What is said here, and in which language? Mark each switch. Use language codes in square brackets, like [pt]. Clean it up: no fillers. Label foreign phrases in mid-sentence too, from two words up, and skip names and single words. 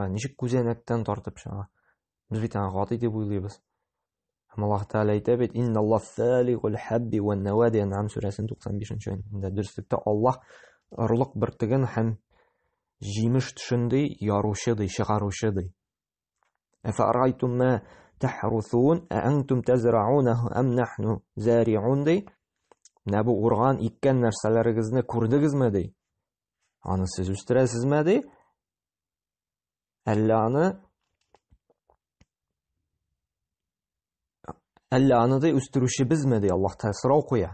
[tt] Ничек күзәнәктән тартып чыга? Без бит аны гати дип уйлыйбыз. Һәм Аллаһ Тәгалә әйтә бит: [ar] "إن الله فالق الحب والنوى", [tt] Ан'ам сүрәсенең 95-нче аятында. Дөреслектә Аллаһ орлык бертеген һәм җимеш төшендей яручы ди, чыгаручы ди. [ar] أفرأيتم ما تحرثون أنتم تزرعونه أم نحن زارعون ди. [tt] Менә бу урган иккән нәрсәләрегезне күрдегезме ди? Аны сез үстерәсезме ди? Әллә аны ди үстерүчебезме ди? Аллаһ Тәгалә сорау куя.